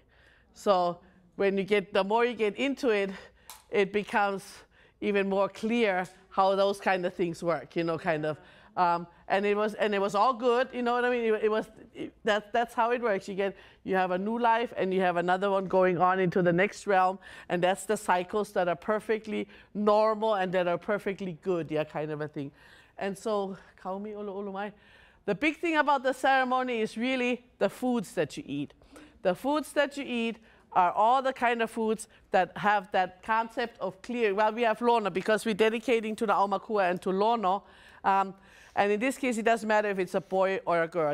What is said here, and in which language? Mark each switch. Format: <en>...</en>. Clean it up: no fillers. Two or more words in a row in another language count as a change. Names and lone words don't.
<en>So the more you get into it, it becomes even more clear how those kind of things work, kind of And it was all good, you know what I mean? That's how it works. You have a new life and you have another one going on into the next realm, and that's the cycles that are perfectly normal and that are perfectly good, yeah, kind of a thing. And so,</en> <haw>kaumi olo olo mai.</haw> <en>The big thing about the ceremony is really the foods that you eat. The foods that you eat are all the kind of foods that have that concept of clearing. Well, we have lono because we're dedicating to the aumakua and to lono. And in this case, it doesn't matter if it's a boy or a girl.</en>